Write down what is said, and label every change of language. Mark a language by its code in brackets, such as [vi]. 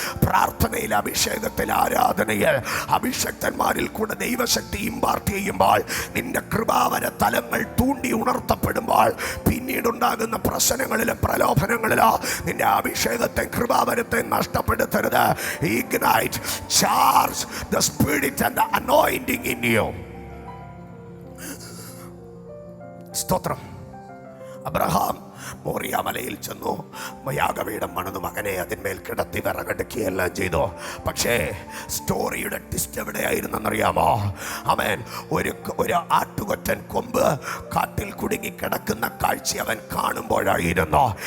[ml] പ്രാർത്ഥനയിൽ, അഭിഷേകത്തിൽ, ആരാധനയിൽ അഭിഷക്തന്മാരിൽ കൂടെ ദൈവശക്തി ഇമ്പാർട്ട് ചെയ്യുമ്പോൾ നിന്റെ കൃപാവര തലങ്ങൾ തൂണ്ടി ഉണർത്തപ്പെടുമ്പോൾ പിന്നീടുണ്ടാകുന്ന പ്രശ്നങ്ങളിലും പ്രലോഭനങ്ങളിലോ നിന്റെ അഭിഷേകത്തെ കൃപാവരത്തെ നഷ്ടപ്പെടുത്തരുത്. [en] Ignite, charge the spirit and the anointing in you. [ml] സ്തോത്രം. അബ്രഹാം മോറിയാമലയിൽ ചെന്നു, യാഗപീഠം പണിതു, മകനെ അതിന്മേൽ കിടത്തി വിറകടുക്കുകയെല്ലാം ചെയ്തു. പക്ഷേ സ്റ്റോറിയുടെ ട്വിസ്റ്റ് എവിടെയായിരുന്നെന്നറിയാമോ? അവൻ ഒരു ആട്ടുകൊറ്റൻ കൊമ്പ് കാട്ടിൽ കുടുങ്ങി കിടക്കുന്ന കാഴ്ച അവൻ കാണുമ്പോഴായിരുന്നു.